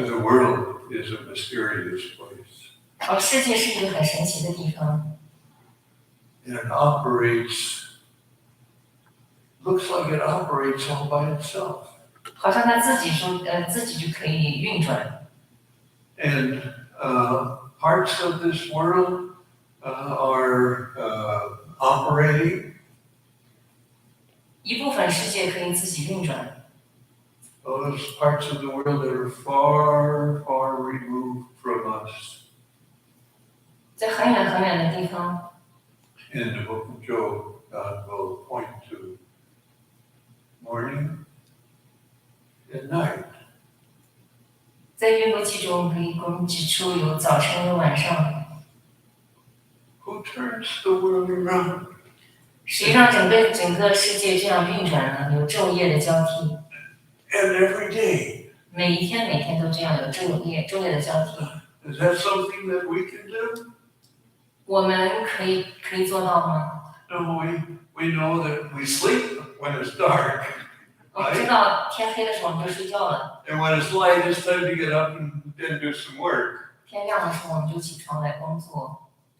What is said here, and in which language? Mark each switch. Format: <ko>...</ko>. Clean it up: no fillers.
<en>The world is a mysterious place.</en> <zh>世界是一个很神奇的地方。</zh> <en>And it operates, looks like it operates all by itself.</en> <zh>好像它自己就可以运转。</zh> <en>And parts of this world are operating.</en> <zh>一部分世界可以自己运转。</zh> <en>Those parts of the world that are far, far removed from us.</en> <zh>在很远很远的地方。</zh> <en>In the book of Job, God will point to morning and night.</en> <zh>在约伯记中可以给我们指出有早晨有晚上。</zh> <en>Who turns the world around?</en> <zh>谁让整个世界这样运转呢？有昼夜的交替。</zh> <en>And every day.</en> <zh>每一天都这样有昼夜的交替。</zh> <en>Is that something that we can do?</en> <zh>我们可以做到吗？</zh> <en>No, we know that we sleep when it's dark.</en> <zh>我们知道天黑的时候我们就睡觉了。</zh> <en>And when it's light, it's time to get up and do some work.</en> <zh>天亮的时候我们就起床来工作。</zh>